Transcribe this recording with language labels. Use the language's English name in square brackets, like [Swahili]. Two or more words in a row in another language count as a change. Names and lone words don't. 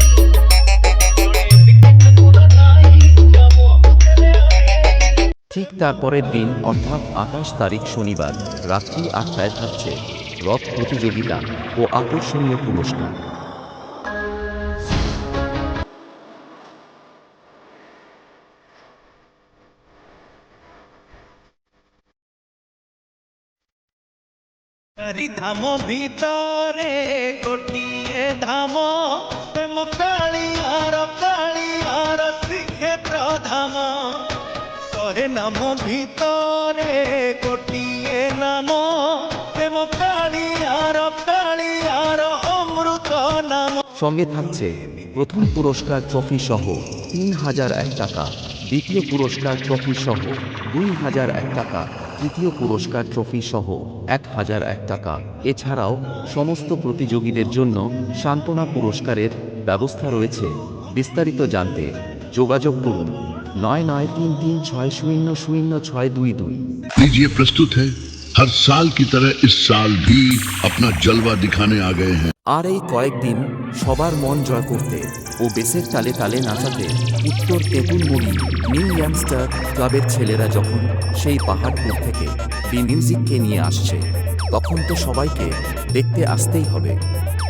[Bangla] ঠিক তারপরের দিন অর্থাৎ ২৮ তারিখ শনিবার রাত্রি ৮টায় থাকছে রথ প্রতিযোগিতা ও আকর্ষণীয় পুরস্কার। [Odia] ধাମ ଭିତରେ ଗୋଟିଏ ଧାମ ପ୍ରେମ କାଳିଆର ଶ୍ରୀକ୍ଷେତ୍ର ଧାମ ଶହେ ନାମ ଭିତରେ ଗୋଟିଏ ନାମ ପ୍ରେମ କାଳିଆର ଅମୃତ ନାମ। [Bangla] সঙ্গে থাকছে প্রথম পুরস্কার ট্রফি সহ ৩,০০০ টাকা, দ্বিতীয় পুরস্কার ট্রফি সহ ২,০০০ টাকা, তৃতীয় পুরস্কার ট্রফি সহ ১,০০০ টাকা। এছাড়াও সমস্ত প্রতিযোগীদের জন্য সান্ত্বনা পুরস্কারের ব্যবস্থা রয়েছে। বিস্তারিত জানতে যোগাযোগ করুন 9933600622। [Hindi] लीजिए प्रस्तुत है हर साल की तरह इस साल भी अपना जलवा दिखाने आ गए हैं। [Bangla] আর এই কয়েকদিন সবার মন জয় করতে ও বেসের তালে তালে নাচাতে উত্তর তেঁতুল মুড়ি নিউ ইয়াংস্টার ক্লাবের ছেলেরা যখন সেই পাহাড়পুর থেকে বি মিউজিককে নিয়ে আসছে, তখন তো সবাইকে দেখতে আসতেই হবে।